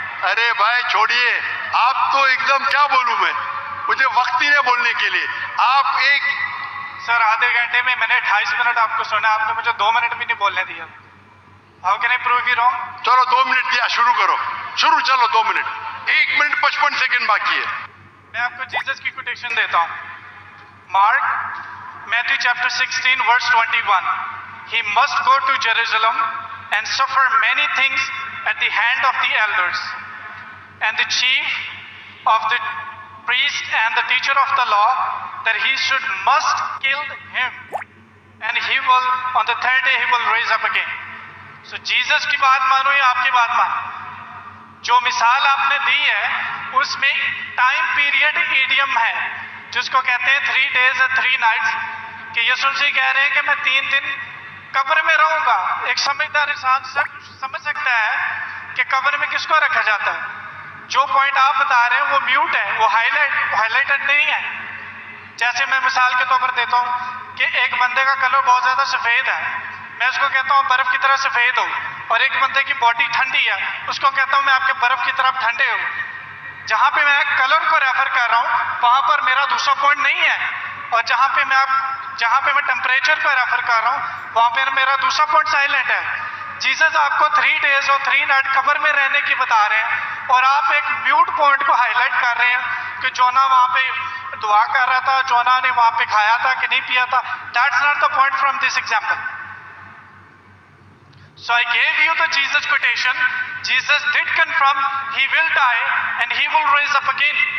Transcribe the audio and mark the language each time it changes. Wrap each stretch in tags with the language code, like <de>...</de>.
<hi>अरे भाई छोड़िए, आप तो एकदम क्या बोलूं मैं, मुझे वक्त ही नहीं बोलने के लिए। आप एक सर आधे घंटे में मैंने 28 मिनट आपको सुना, आपने मुझे 2 मिनट भी नहीं बोलने दिया।</hi> <en>How can I prove you wrong?</en> <hi>चलो 2 मिनट दिया, शुरू करो, चलो 2 मिनट, 1 मिनट 55 सेकंड बाकी है। मैं आपको जीसस की कोटेशन देता हूँ।</hi> <en>Mark Matthew chapter 16 verse 21, he must go to Jerusalem and suffer many things at the hand of the elders and the chief of the priest and the teacher of the law, that he must kill him, and he will on the 3rd day he will raise up again.</en> <hi>So Jesus की बात मानो या आपकी बात मानो, जो मिसाल आपने दी है उसमें टाइम पीरियड ईडियम है, जिसको कहते हैं</hi> <en>3 days and 3 nights,</en> <hi>कि यीशु मसीह कह रहे हैं कि मैं 3 दिन कब्र में रहूंगा। एक समझदार इंसान समझ सकता है कि कब्र में किसको रखा जाता है। जो पॉइंट आप बता रहे हैं वो म्यूट है, वो हाईलाइटेड नहीं है। जैसे मैं मिसाल के तौर पर देता हूँ कि एक बंदे का कलर बहुत ज्यादा सफेद है, मैं उसको कहता हूँ बर्फ की तरह सफेद हो, और एक बंदे की बॉडी ठंडी है, उसको कहता हूँ मैं आपके बर्फ की तरफ ठंडे हो। जहां पे मैं कलर को रेफर कर रहा हूं वहां पर मेरा दूसरा पॉइंट नहीं है, और जहां पे मैं टेम्परेचर पर रेफर कर रहा हूं वहां पर मेरा दूसरा पॉइंट साइलेंट है। जीसस आपको 3 days और 3 night कब्र में रहने की बता रहे हैं, और आप एक म्यूट पॉइंट को हाईलाइट कर रहे हैं कि जोना वहां पे दुआ कर रहा था, जोना ने वहां पे खाया था कि नहीं पिया था।</hi> <en>That's not the point from this example. So I gave you the Jesus quotation. Jesus did confirm he will die and he will raise up again.</en>